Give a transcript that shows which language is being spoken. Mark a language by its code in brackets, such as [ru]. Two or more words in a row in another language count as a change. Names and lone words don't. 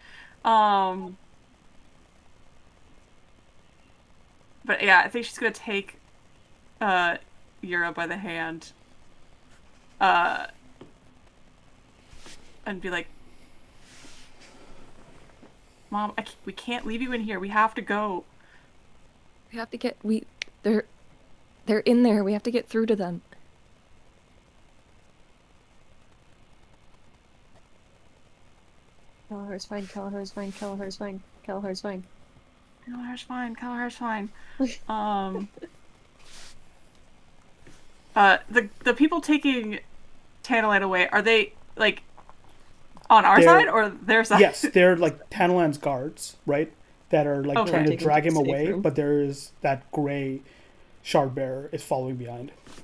[en] But yeah, I think she's gonna take Yura by the hand and be like, Mom, we can't leave you in here. We have to go. We have to get they're in there. We have to get through to them. Calahar's fine. Calahar's fine. Calahar's fine. Calahar's fine. Calahar's fine. Calahar's fine. The people taking Tantalite away, are they like on our side or their side? Yes, they're like Tantalan's guards, right? That are like trying to drag him away, but there is that gray Shardbearer is following behind.